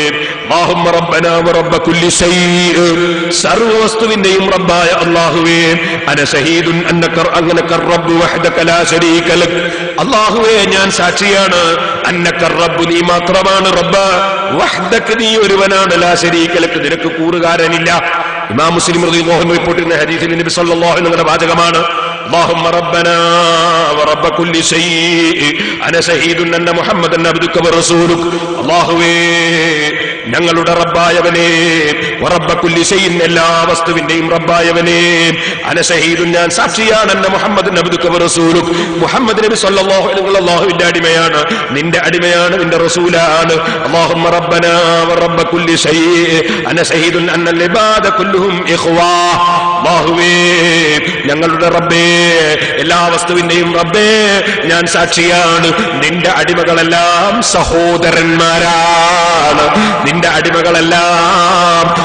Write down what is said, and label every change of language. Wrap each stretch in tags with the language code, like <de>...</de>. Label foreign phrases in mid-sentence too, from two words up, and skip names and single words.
<ar>اللهم ربنا ورب كل شيء,</ar> <ml>സർവ്വവസ്തുവിന്റെയും റബ്ബായ അല്ലാഹുവേ,</ml> <ar>أنا شهيد أنك رب وحدك لا شريك لك.</ar> <ml>അല്ലാഹുവേ, ഞാൻ സാക്ഷിയാണ്,</ml> <ar>أنك رب,</ar> <ml>നീ മാത്രമാണ് റബ്ബ്, വഹ്ദക, നീ ഒരുവനാണ്,</ml> <ar>لا شريك لك,</ar> <ml>നിനക്ക് കൂറുകാരനില്ല. ഇമാം മുസ്ലിം</ml> <ar>رضي الله عنه</ar> <ml>റിപ്പോർട്ട് ചെയ്യുന്ന ഹദീസിൽ നബി</ml> <ar>صلى الله عليه وسلم</ar> <ml>വാചകമാണ്,</ml> <ar>اللهم ربنا ورب كل شيء أنا شهيد أن محمدا عبدك ورسولك</ar> <ml>അല്ലാഹുവേ ഞങ്ങളുടെ റബ്ബായവനേ</ml> <ar>ورب كل شيء</ar> <ml>എല്ലാ വസ്തുവിന്റെയും റബ്ബായവനേ</ml> <ar>أنا شهيد</ar> <ml>ഞാൻ സാക്ഷിയാണ്</ml> <ar>أن محمدا عبدك ورسولك</ar> <ml>മുഹമ്മദ് നബി</ml> <ar>صلى الله عليه وسلم</ar> <ml>അല്ലാഹുവിന്റെ അടിമയാണ് നിന്റെ അടിമയാണ് നിന്റെ റസൂലാണ്</ml> <ar>اللهم ربنا ورب كل شيء أنا شهيد أن العباد كلهم إخوة</ar> <ml>അല്ലാഹുവേ ഞങ്ങളുടെ റബ്ബേ എല്ലാ വസ്തുവിന്റെയും റബ്ബേ ഞാൻ സാക്ഷിയാണ് നിന്റെ അടിമകളെല്ലാം സഹോദരന്മാരാണ് നിന്റെ അടിമകളെല്ലാം</ml>